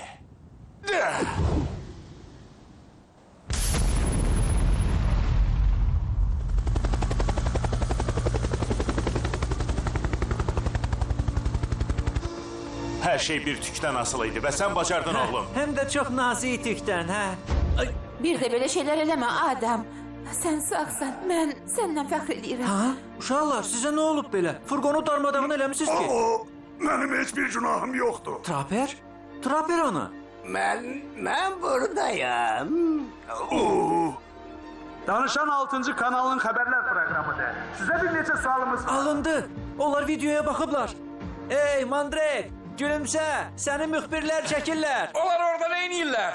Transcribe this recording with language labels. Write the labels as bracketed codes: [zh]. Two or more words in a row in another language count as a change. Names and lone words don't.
[az] Hər şey bir tükdən asılı idi və sən bacardın, oğlum. Həm də çox nazik tükdən, hə? Bir də belə şeylər eləmə, Adam. Sən sağsan, mən səndən fəxr edirəm. Ha? Uşaqlar, sizə nə olub belə? Furqonu darmadağın eləmisiniz ki? [tr] Benim hiçbir günahım yoktu. [az] Trapper? Trapper onu. Mən buradayım. Danışan 6-cı kanalın xəbərlər proqramıdır. Sizə bir neçə sualımız var. Alındı. Onlar videoya baxıblar. Ey Mandrake, gülümsə. Səni müxbirlər çəkirlər. Onlar orada nə neyniyirlər?